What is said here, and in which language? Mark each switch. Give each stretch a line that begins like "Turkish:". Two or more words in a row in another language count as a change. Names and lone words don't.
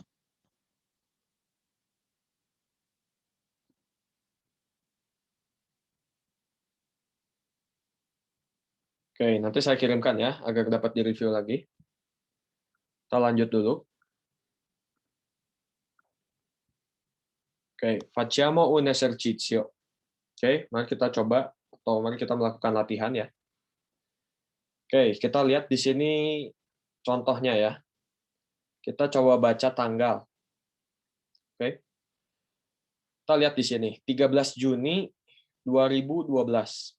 Indonesian: Oke, nanti saya kirimkan ya, agar dapat direview lagi. Kita lanjut dulu. Oke,
Italian: facciamo un esercizio.
Indonesian: Oke, mari kita coba, atau mari kita melakukan latihan ya. Oke, kita lihat di sini contohnya ya. Kita coba baca tanggal. Oke. Kita lihat di sini, 13 Juni 2012.